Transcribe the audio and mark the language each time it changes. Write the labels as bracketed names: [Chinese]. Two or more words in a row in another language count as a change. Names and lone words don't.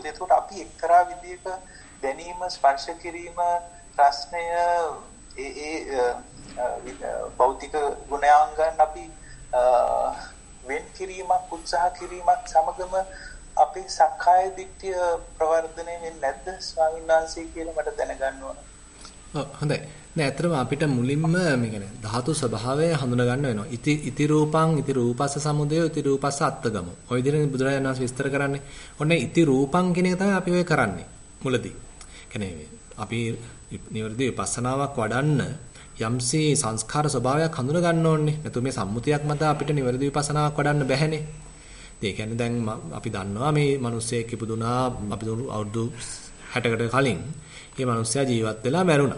[Sinhala] එතකොට අපි එක්තරා විදිහක දැනීම ස්පර්ශ කිරීම ප්‍රශ්නය භෞතික ගුණාංගයන් අපි වෙන් කිරීමක් උත්සාහ කිරීමක් සමගම අපේ සක්කාය දිට්ඨිය ප්‍රවර්ධනය වෙන්නේ නැද්ද ස්වාමීන් වහන්සේ කියලා මට දැනගන්න ඕන. හොඳයි. නෑ ඇත්තටම අපිට මුලින්ම මේ කියන්නේ ධාතු ස්වභාවය හඳුනා ගන්න වෙනවා. [Pali] ඉති රූපං ඉති රූපස්ස සමුදය ඉති රූපස්ස අත්තගම. [Sinhala] ඔය විදිහට බුදුරජාණන් වහන්සේ විස්තර කරන්නේ. ඔන්න [Pali] ඉති රූපං [Sinhala] කියන එක තමයි අපි ඔය කරන්නේ මුලදී. කියන්නේ අපි නිවර්දි විපස්සනාවක් වඩන්න යම්සේ සංස්කාර ස්වභාවයක් හඳුනා ගන්න ඕනේ. නැතු මේ සම්මුතියක් මත අපිට නිවර්දි විපස්සනාවක් වඩන්න බැහැනේ. ඒ කියන්නේ දැන් අපි දන්නවා මේ මිනිස්සෙක් ඉපදුනා අපි අවුරුදු 60කට කලින් මේ මිනිස්සයා ජීවත් වෙලා මැරුණා.